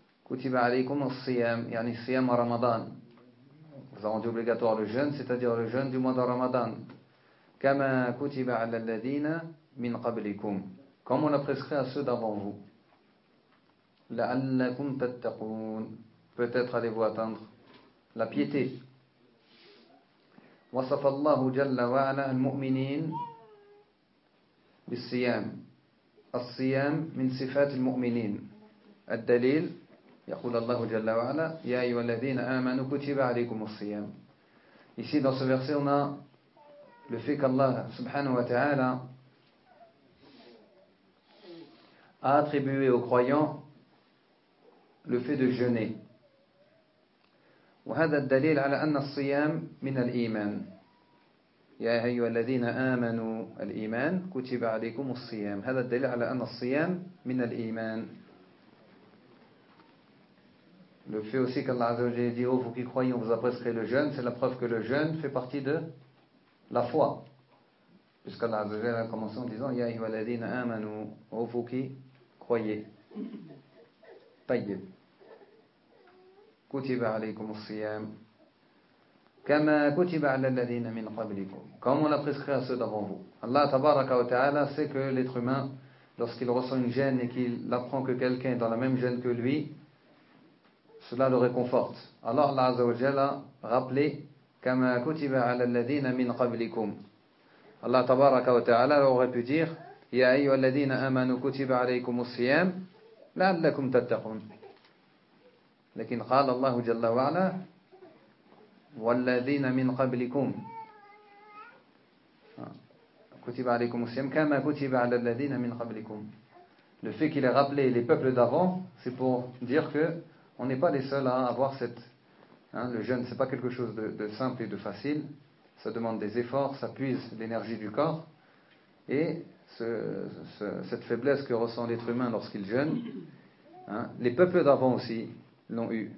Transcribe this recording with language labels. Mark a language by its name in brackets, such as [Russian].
[Arabic] كُتِبَ عَلَيْكُمُ الصِّيَامِ يعني صِيَامَ رَمَضَان [French] on vous a rendu obligatoire le jeûne c'est-à-dire le jeûne du mois de Ramadan [Arabic] كَمَا كُتِبَ عَلَى الَّذِينَ مِنْ قَبْلِكُمْ [French] comme on a prescrit à ceux d'avant vous [Arabic] لَعَلَّكُمْ تَتَّقُونَ [French] peut-être allez-vous atteindre la piété. [Arabic] وَصَفَ اللَّهُ جَلَّ وَعَلَى الْمُؤْمِنِينَ بِالصِّيَامِ الصِّيَامِ مِنْ صِفَاتِ الْمُؤْمِنِينَ الدليل يقول الله جل وعلا يَا أَيُّهَا الَّذِينَ آمَنُوا كُتِبَ عَلَيْكُمُ الصِّيَامِ [French] ici dans ce verset on a le fait qu'Allah subhanahu wa ta'ala a attribué aux croyants le fait de jeûner. [Arabic] وهذا الدليل على أن الصيام من الإيمان يا أيها الذين آمنوا الإيمان كتب عليكم الصيام هذا الدليل على أن الصيام من الإيمان [French] le fait aussi qu'Allah [Arabic] عز وجل [French] dit oh vous qui croyez on vous a prescrit le jeûne c'est la preuve que le jeûne fait partie de la foi puisqu'Allah عز وجل a commencé en disant [Arabic] يا أيها الذين آمنوا [French] oh vous qui croyez [Arabic] طيب كتب عليكم الصيام كما كتب على الذين من قبلكم. [French] Comme on l'a prescrit à ceux d'avant vous. Allah tabaraka wa ta'ala sait que l'être humain, lorsqu'il ressent une gêne et qu'il apprend que quelqu'un est dans la même gêne que lui, cela le réconforte. Alors Allah azza wa jalla a rappelé [Arabic] كما كتب على الذين من قبلكم. [French] Allah tabaraka wa ta'ala aurait pu dire [Arabic] يا أيها الذين آمنوا كتب عليكم الصيام لعلكم تتقون. لكن قال الله جل وعلا والذين من قبلكم كتب عليكم الصيام كما كتب على الذين من قبلكم. [French] Le fait qu'il ait rappelé les peuples d'avant, c'est pour dire que on n'est pas les seuls à avoir le jeûne. C'est pas quelque chose de simple et de facile. Ça demande des efforts, ça puise l'énergie du corps et cette faiblesse que ressent l'être humain lorsqu'il jeûne, les peuples d'avant aussi l'ont eu.